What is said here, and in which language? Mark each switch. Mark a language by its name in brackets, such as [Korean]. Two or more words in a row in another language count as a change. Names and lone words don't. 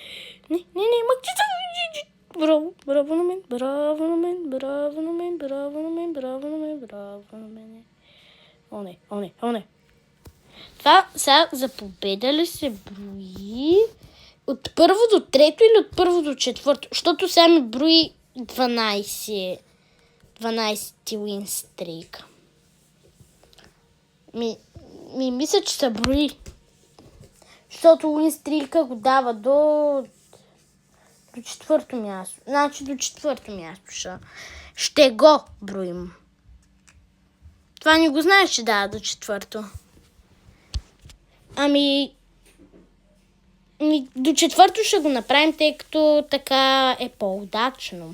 [Bulgarian] Не, махни се. Браво на мен. О, не. Това сега за победа ли се брои от първо до трето или от първо до четвърто? Защото сега ми брои 12 [English] win streak. [Bulgarian] Мисля, че се брои. Защото [English] win streak [Bulgarian] го дава до четвърто място. Значи до четвърто място ще го броим. Това не го знаеш, че дава до четвърто. До четвърто ще го направим, тъй като така е по-удачно.